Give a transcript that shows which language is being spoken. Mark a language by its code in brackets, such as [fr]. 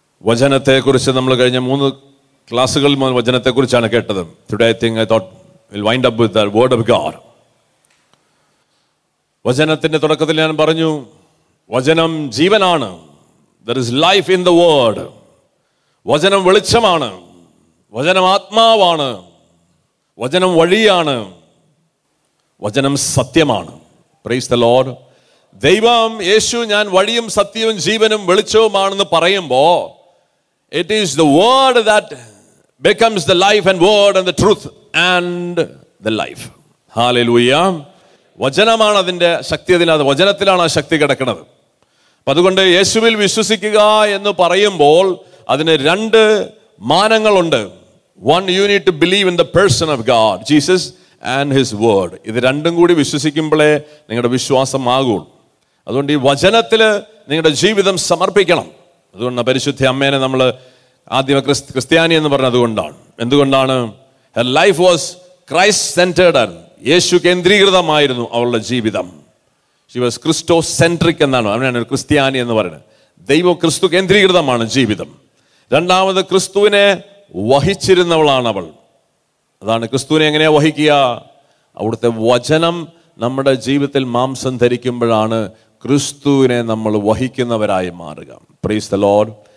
[ml] വചനത്തെക്കുറിച്ച് നമ്മൾ കഴിഞ്ഞ 3 ക്ലാസ്സുകളിൽ വചനത്തെക്കുറിച്ചാണ് കേട്ടത്. [en] Today I thought we'll wind up with the word of God. [ml] വചനത്തിന്റെ തുടക്കത്തിൽ ഞാൻ പറഞ്ഞു, വചനം ജീവനാണ്. [en] There is life in the word. [ml] വചനം വെളിച്ചമാണ്, വചനം ആത്മാവാണ്, വചനം വഴിയാണ്, വചനം സത്യമാണ്. [en] Praise the Lord. [ml] ദൈവം യേശു ഞാൻ വഴിയും സത്യവും ജീവനും വെളിച്ചവുമാണെന്ന് പറയുമ്പോൾ [en] it is the word that becomes the life and word and the truth and the life. [ml] Hallelujah. വചനമാണ് അതിൻ്റെ ശക്തി. അതിനകത്ത് വചനത്തിലാണ് ആ ശക്തി കിടക്കുന്നത്. അപ്പം അതുകൊണ്ട് യേശുവിൽ വിശ്വസിക്കുക എന്ന് പറയുമ്പോൾ അതിന് 2 മാനങ്ങളുണ്ട്. [en] One, you need to believe in the person of God, Jesus and his word. [ml] ഇത് രണ്ടും കൂടി വിശ്വസിക്കുമ്പോഴേ നിങ്ങളുടെ വിശ്വാസം ആകുള്ളൂ. അതുകൊണ്ട് ഈ വചനത്തിൽ നിങ്ങളുടെ ജീവിതം സമർപ്പിക്കണം. അതുകൊണ്ട് പരിശുദ്ധ അമ്മേനെ നമ്മൾ ആദ്യം ക്രിസ്ത്യാനി എന്ന് പറഞ്ഞത് അതുകൊണ്ടാണ്. എന്തുകൊണ്ടാണ്? [en] her life was Christ centered. [ml] യേശു കേന്ദ്രീകൃതമായിരുന്നു അവളുടെ ജീവിതം. [en] she was Christocentric [ml] എന്നാണ് അവനാണ് ഒരു ക്രിസ്ത്യാനി എന്ന് പറയുന്നത്. ദൈവം ക്രിസ്തു കേന്ദ്രീകൃതമാണ് ജീവിതം. രണ്ടാമത് ക്രിസ്തുവിനെ വഹിച്ചിരുന്നവളാണ് അവൾ. അതാണ് ക്രിസ്തുവിനെ എങ്ങനെയാ വഹിക്കുക? അവിടുത്തെ വചനം നമ്മുടെ ജീവിതത്തിൽ മാംസം ധരിക്കുമ്പോഴാണ് ക്രിസ്തുവിനെ നമ്മൾ വഹിക്കുന്നവരായി മാറുക. [en] Praise the Lord.